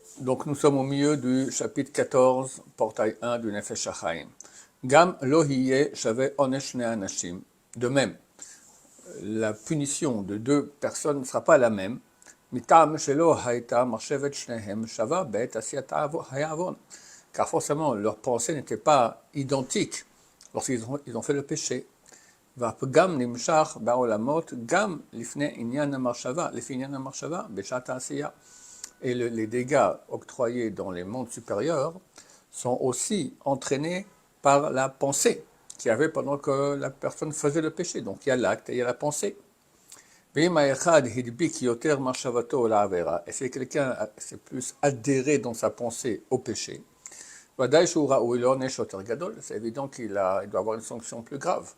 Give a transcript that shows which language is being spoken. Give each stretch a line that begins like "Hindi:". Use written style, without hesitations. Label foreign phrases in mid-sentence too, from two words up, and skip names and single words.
French: Donc nous sommes au milieu du chapitre 14, portail 1 du Nefesh HaChaim.
Hebrew: גם לא יהיה שווה עונש שני אנשים.
French: De même, la punition de deux personnes ne sera pas la même.
Hebrew: מטעם שלא הייתה מחשבת שניהם שווה בעת עשיית העוון.
French: Car forcément, leurs pensées n'étaient pas identiques lorsqu'ils ont fait le péché.
Hebrew: והפגם נמשך בעולמות גם לפני עניין המחשבה, לפי עניין המחשבה, בשעת העשייה.
French: Et les dégâts octroyés dans les mondes supérieurs sont aussi entraînés par la pensée qu'il y avait pendant que la personne faisait le péché. Donc il y a l'acte et il y a la pensée. Et si quelqu'un s'est plus adhéré dans sa pensée au péché, c'est évident qu'il doit avoir une sanction plus grave.